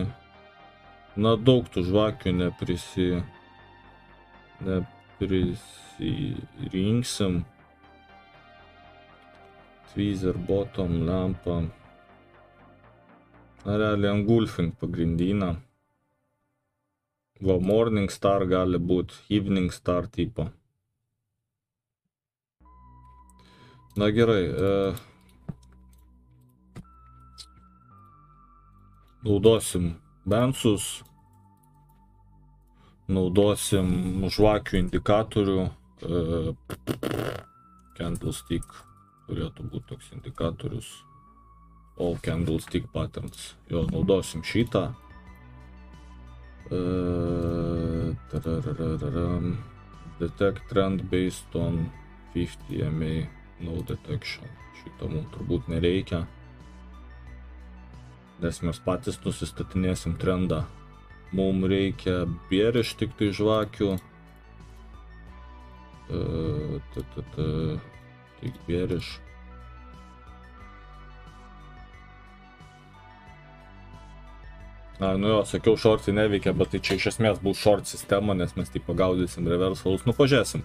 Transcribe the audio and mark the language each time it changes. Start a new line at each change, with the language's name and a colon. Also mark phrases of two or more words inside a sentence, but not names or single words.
Lithuanian: Na, daug tų žvakių neprisirinksim.
English: Tweezer, bottom, lampa.
Lithuanian: Na, realiai engulfing pagrindinę. Va,
English: morning star
Lithuanian: gali būti,
English: evening star tipo.
Lithuanian: Na gerai, naudosim bensus, naudosim žvakių indikatorių, candlestick turėtų būti toks indikatorius,
English: all candlestick patterns,
Lithuanian: jo naudosim šitą.
English: Detect trend based on 50 MA, no detection.
Lithuanian: Šitą mums turbūt nereikia, nes mes patys nusistatinėsim trendą. Mums reikia bearish tik tai žvakių. Tik bearish. Nu jo, sakiau, shortsai neveikia, bet tai čia iš esmės bus short sistema, nes mes tai pagaudysim reversalus, nu pažiūrėsim.